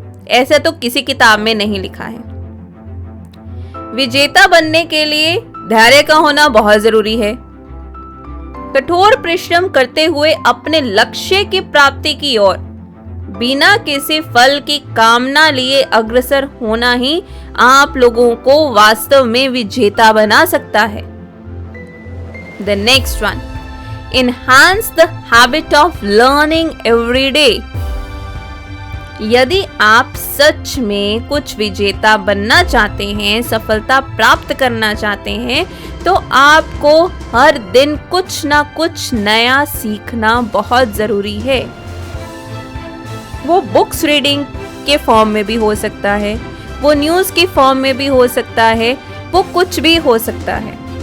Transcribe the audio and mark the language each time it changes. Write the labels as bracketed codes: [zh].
[hi] ऐसा तो किसी किताब में नहीं लिखा है। विजेता बनने के लिए धैर्य का होना बहुत जरूरी है। कठोर परिश्रम करते हुए अपने लक्ष्य की प्राप्ति की ओर बिना किसी फल की कामना लिए अग्रसर होना ही आप लोगों को वास्तव में विजेता बना सकता है। [en] The next one, enhance the habit of learning every day. [hi] यदि आप सच में कुछ विजेता बनना चाहते हैं, सफलता प्राप्त करना चाहते हैं, तो आपको हर दिन कुछ ना कुछ नया सीखना बहुत जरूरी है। वो बुक्स रीडिंग के फॉर्म में भी हो सकता है, वो न्यूज़ के फॉर्म में भी हो सकता है, वो कुछ भी हो सकता है।